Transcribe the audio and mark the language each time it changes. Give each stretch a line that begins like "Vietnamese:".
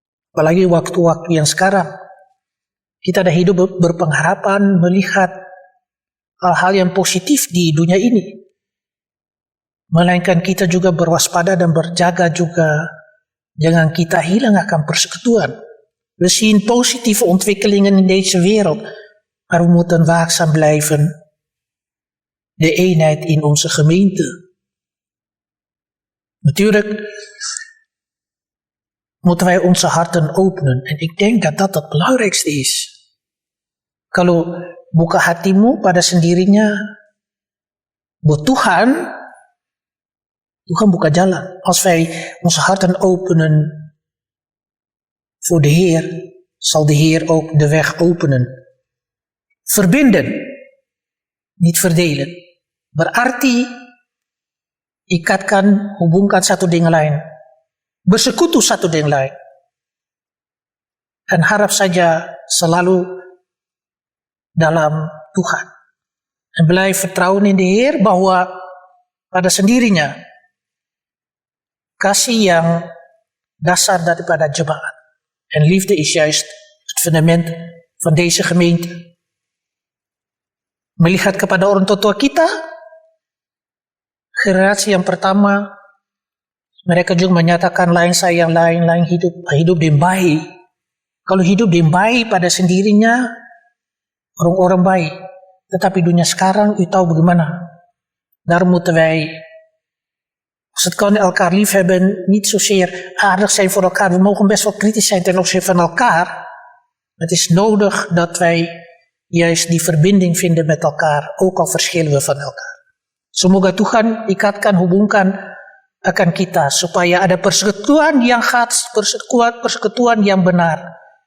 Indonesian: Apalagi waktu-waktu yang sekarang. Kita ada hidup berpengharapan melihat hal-hal yang positif di dunia ini. Melainkan kita juga berwaspada dan berjaga juga. Jangan kita hilang akan persekutuan.
Dutch: We zien positieve ontwikkelingen in deze wereld. Maar we moeten waakzaam blijven. De eenheid in onze gemeente. Natuurlijk moeten wij onze harten openen. En ik denk dat dat het belangrijkste is.
Indonesian: Kalau buka hatimu pada sendirinya buat Tuhan buka jalan.
Dutch: Als wij onze harten openen voor de Heer, zal de Heer ook de weg openen Verbinden, niet verdelen.
Indonesian: Berarti ikatkan, hubungkan satu dengan lain. Bersekutu satu dengan lain. Dan harap saja selalu dalam Tuhan.
Dutch: En blijf vertrouwen in de Heer
Indonesian: bahwa pada sendirinya kasih yang dasar daripada jemaat.
Dutch: En liefde is juist het fundament van deze gemeente.
Indonesian: Melihat kepada orang tua kita, generasi yang pertama, mereka juga menyatakan lain saya yang lain hidup dengan baik. Kalau hidup dengan baik pada sendirinya, orang-orang baik. Tetapi dunia sekarang, u tahu bagaimana.
Dutch: Daar moeten wij, als het kan, elkaar lief hebben, niet zozeer aardig zijn voor elkaar. We mogen best wel kritisch zijn ten opzichte van elkaar. Het is nodig dat wij juist die verbinding vinden met elkaar, ook al verschillen we van elkaar.
Indonesian: Semoga Tuhan ikatkan, hubungkan akan kita, supaya ada persekutuan yang khas, persekutuan yang benar.